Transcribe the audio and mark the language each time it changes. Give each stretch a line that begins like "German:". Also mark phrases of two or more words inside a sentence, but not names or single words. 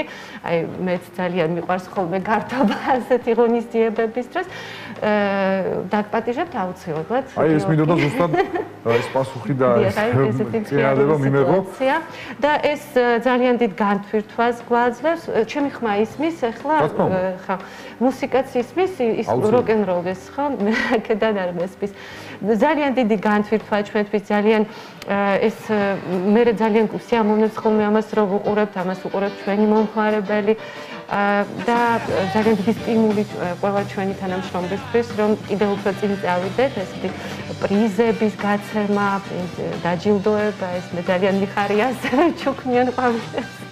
Georgian: აი მეც ძალიან მიყვარს ხოლმე გართობა ასეთი ღონისძიებების დროს. დაგპატიჟებთ აუცილებლად. აი ეს მინდოდა ზუსტად ეს პასუხი და ეს წინადადება მიმეღო. და ეს ძალიან დიდ განთვირთვას გვაძლევს. ჩემი ხმა ისმის ახლა ხა მუსიკაც ისმის, ის
English: rock and roll-
Georgian: ის ხა აქედან არ მესმის. ძალიან დიდი განთვირთვაა ჩვენთვის, ძალიან ეს მე ძალიან სიამოვნებს ხოლმე ამას რო ვუყურებთ, ამას უყურებთ ჩვენი მომხმარებელი და ძალიან დიდი სტიმული ყველა ჩვენი თანამშრომლისთვის, რომ კიდევ უფრო წინ წავიდეთ, ესეთი პრიზების გაცემა, დაჯილდოება, ეს მე ძალიან მიხარია ასევე ჩუქნიან ყვავილებს.